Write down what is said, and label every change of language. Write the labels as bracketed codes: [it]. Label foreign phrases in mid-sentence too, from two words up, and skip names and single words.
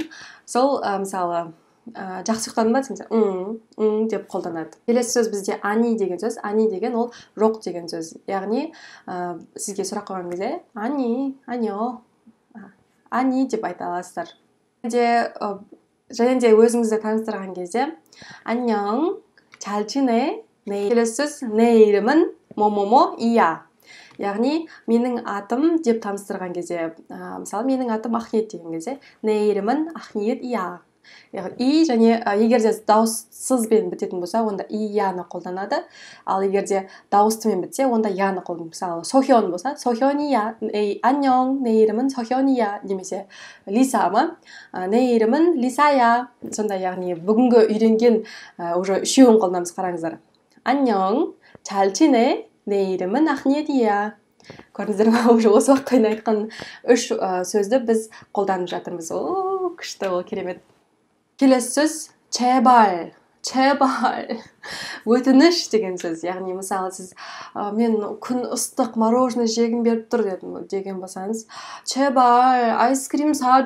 [kk] Сол мысалы жақсы ұйықтадың ба десеңіз деп қолданады. келесі сөз бізде ани деген сөз. Ани деген ол жоқ деген сөз. Яғни сізге сұрақ қойған кезде ани деп айта аласыздар. және де өзіңізді таныстырған кезде [ko] 안녕, 잘 지내? келесі сөз 내 이름은 뭐뭐뭐이야. [kk] яғни менің атым деп таныстырған кезде, мысалы менің атым Ақниет деген кезде [ko] 내 이름은 ақниет이야. [kk] И және егер де дауыссызбен бітетін болса, онда ияны қолданады. Ал егер де дауыстымен бітсе, онда яны қолданады. Мысалы сохён болса, сохён이야. [ko] 안녕, 내 이름은 сохён이야. [kk] немесе лиса ма? [ko] 내 이름은 лисая. [kk] сонда яғни бүгінгі үйренген уже үшеуін қолданамыз, қараңыздар. [ko] 안녕, 잘 지내? 내 이름은 ақниет이야. [kk] көрдіңіздер ме? Уже осы уақытқа дейін айтқан үш сөзді біз қолданып жатырмыз. Күшті, ол керемет. келесі сөз 제발 өтініш деген сөз. Яғни мысалы сіз мен күн ыстық мороженое жегім беріп тұр деген болсаңыз [ko] 제발 아이스크림 사줘.